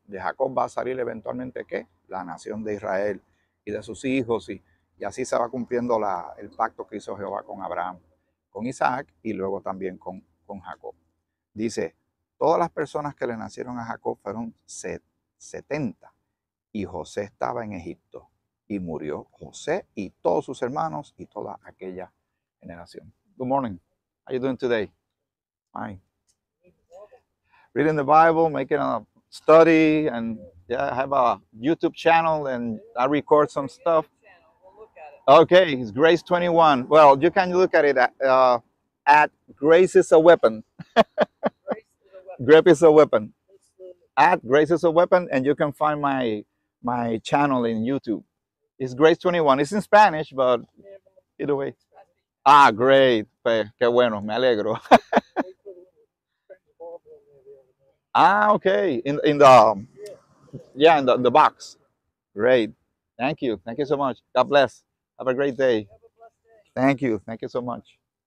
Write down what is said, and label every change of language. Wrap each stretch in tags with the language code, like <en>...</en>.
<es>De Jacob va a salir eventualmente, ¿qué? La nación de Israel y de sus hijos, y así se va cumpliendo el pacto que hizo Jehová con Abraham, con Isaac y luego también con Jacob. Dice, todas las personas que le nacieron a Jacob fueron 70, y José estaba en Egipto, y murió José y todos sus hermanos y toda aquella generación.</es> <en>Good morning. How you doing today? Fine. Reading the Bible, making a study, and yeah, I have a YouTube channel and I record some stuff. Okay, it's Grace 21. Well, you can look at it. at Grace is a Weapon. Grace is a Weapon. At Grace is a Weapon, and you can find my channel in YouTube. It's Grace 21. It's in Spanish, but either way. Ah, great.</en> <es>Pues, qué bueno, me alegro.</es> <en>Ah, okay. In the yeah, in the box. Great. Thank you. Thank you so much. God bless. Have a great day. Thank you. Thank you so much.</en>